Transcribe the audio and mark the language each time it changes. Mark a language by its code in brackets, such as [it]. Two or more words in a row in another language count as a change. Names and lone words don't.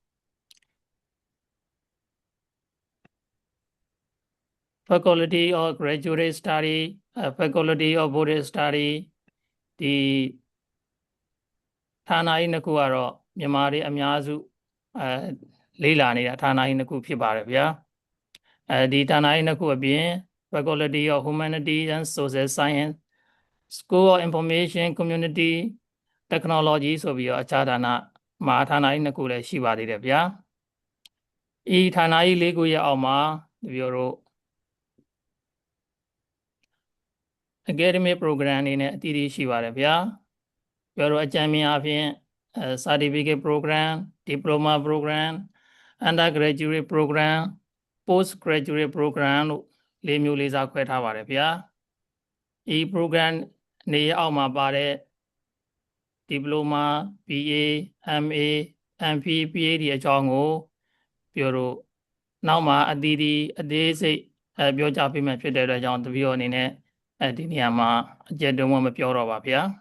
[my] Faculty of Graduate Study, Faculty of Buddhist Study ဒီဌာနကြီးနှစ်ခုကတော့မြန်မာတွေအ များစုလေ့လာနေတာဌာနကြီးနှစ်ခုဖြစ်ပါတယ်ဗျာဒီဌာနကြီးနှစ်ခုအပြင် Faculty of Humanities and Social Science, School of Information Community technology ဆိုပြီးတော့အခြားဌာနမဟာဌာနကြီးနှစ်ခုလည်းရှိပါသေးတယ်ဗျာဤဌာနကြီး၄ခုရဲ့အောက်မှာတပည့်တို့ [en] academic program [my] အနေနဲ့အသီးသီးရှိပါတယ်ဗျာပြောတော့အကြံဉာဏ်အဖြစ် [en] certificate program diploma program undergraduate program postgraduate program [my] လို့၄မျိုးလေးစားခွဲထားပါတယ်ဗျာဤ program နေအောက်မှာပါတဲ့ [en] diploma BA MA MPhD PhD [my] အကြောင်းကိုပြောတော့နောက်မှာအသီးသီးအသေးစိတ်ပြောကြားပေးမှဖြစ်တဲ့အတွက်ကြောင့်တပည့်တော်အနေနဲ့ဒီနေရာမှာအကျဉ်းတုံးမပြောတော့ပါဗျာ